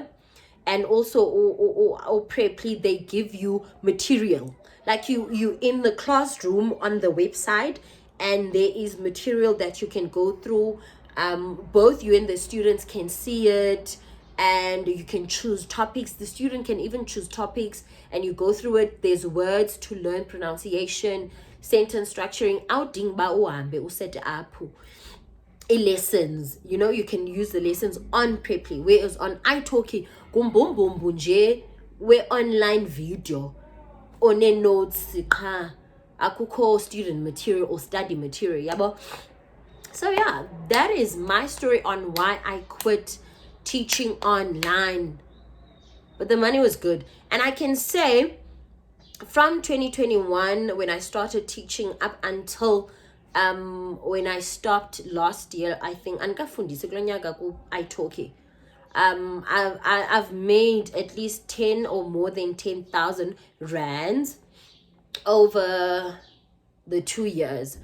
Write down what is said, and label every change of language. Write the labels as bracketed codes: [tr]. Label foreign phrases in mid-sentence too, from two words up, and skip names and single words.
[en] And also Preply, they give you material, like you in the classroom on the website, and there is material that you can go through. Both you and the students can see it, and you can choose topics. The student can even choose topics, and you go through it. There's words to learn, pronunciation, sentence structuring. [xh] Outing ba uhambe uset [en] up lessons, you know. You can use the lessons on Preply, whereas on iTalki [xh] kumbumbumbu nje we [en] online video one notes [xh] qha akukho [en] student material or study material yabo. So yeah, that is my story on why I quit teaching online. But the money was good, and I can say from 2021 when I started teaching up until when I stopped last year, I think iTalki, I've made at least 10 or more than 10,000 rands over the 2 years.